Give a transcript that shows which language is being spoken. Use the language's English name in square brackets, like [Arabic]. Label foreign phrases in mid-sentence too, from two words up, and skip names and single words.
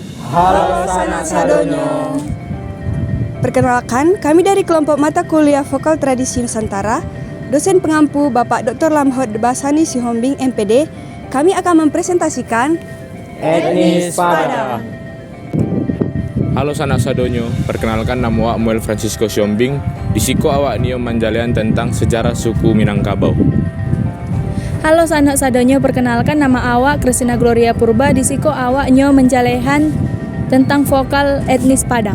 [Minangkabau] Halo Sanak Sadonyo. [Indonesian] Perkenalkan, kami dari kelompok mata kuliah Vokal Tradisi Nusantara, dosen pengampu Bapak Dr. Lamhot Basani Sihombing MPD, kami akan mempresentasikan Etnis Padang. [Minangkabau] Halo Sanak Sadonyo, perkenalkan nama awak Muel Francisco Siombing. Disiko awak nio manjalian tentang sejarah suku Minangkabau. Halo Sanak Sadonyo, perkenalkan nama awak Kristina Gloria Purba. Disiko awak nyo menjalehan tentang vokal etnis Padang.